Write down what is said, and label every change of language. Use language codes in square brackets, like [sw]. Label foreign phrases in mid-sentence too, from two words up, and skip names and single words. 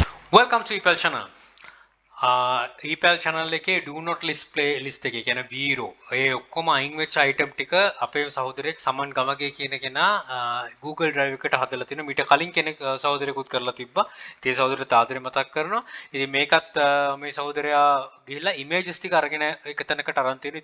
[en] Welcome to E-Pal channel. [si] E-Pal channel එකේ [en] do not list playlist [si] එකේ කියන zero ඒ ඔක්කොම අයින් වෙච්ච item ටික අපේ සහෝදරයෙක් සමන් ගමගේ කියන කෙනා Google Drive එකට හදලා තිනවා. මීට කලින් කෙනෙක් සහෝදරයෙකුත් කරලා තිබ්බා. ඒ සහෝදරට ආදරේ මතක් කරනවා. ඉතින් මේකත් මේ සහෝදරයා ගිහිල්ලා images ටික අරගෙන එක තැනකට අරන් තියෙනවා.